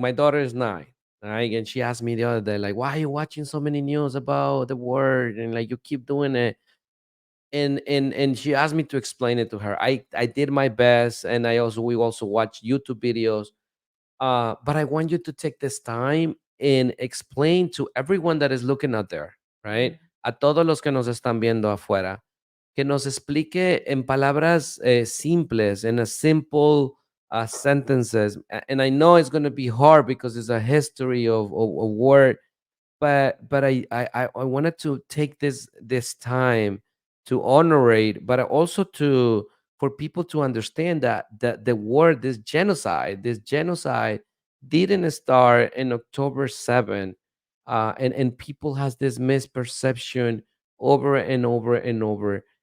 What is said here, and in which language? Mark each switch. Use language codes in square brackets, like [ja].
[en] My daughter is 9, right? And she asked me the other day, like, why are you watching so many news about the war and like you keep doing it? And she asked me to explain it to her. I did my best, and we also watch YouTube videos. But I want you to take this time and explain to everyone that is looking out there, right? Mhm. [es] A todos los que nos están viendo afuera, que nos explique en palabras simples, [en] in a simple sentences. And I know it's going to be hard because it's a history of war, but I wanted to take this time to honorate, but also to for people to understand that the war, this genocide didn't start in October 7th, and people has this misperception over and over and over.